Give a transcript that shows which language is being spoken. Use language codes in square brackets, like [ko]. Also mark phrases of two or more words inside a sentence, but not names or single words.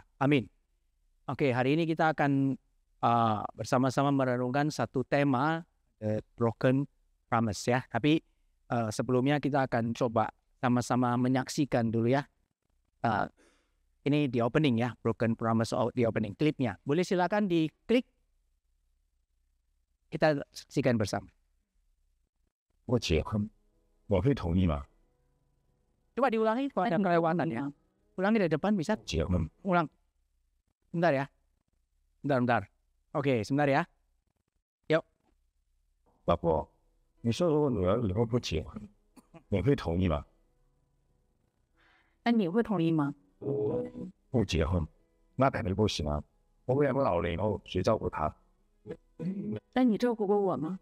[id] Amin. Oke, hari ini kita akan bersama-sama merenungkan satu tema, The Broken Promise ya. Tapi sebelumnya kita akan coba sama-sama menyaksikan dulu ya. Ini di opening ya, Broken Promise di opening klipnya. Boleh silakan diklik. Kita saksikan bersama. [zh] 我结婚，我会同意吗？ [id] Coba diulangi kalau ada kelewatan ya. Ulangi dari depan bisa? [zh] 结婚， [id] Ulang. Bentar ya. Bentar. Oke, sebentar ya. [zh] 老婆，你说如果女儿以后不结婚，你会同意吗？那你会同意吗？不结婚，那肯定不行啊！我们两个老了以后谁照顾她？那你照顾过我吗？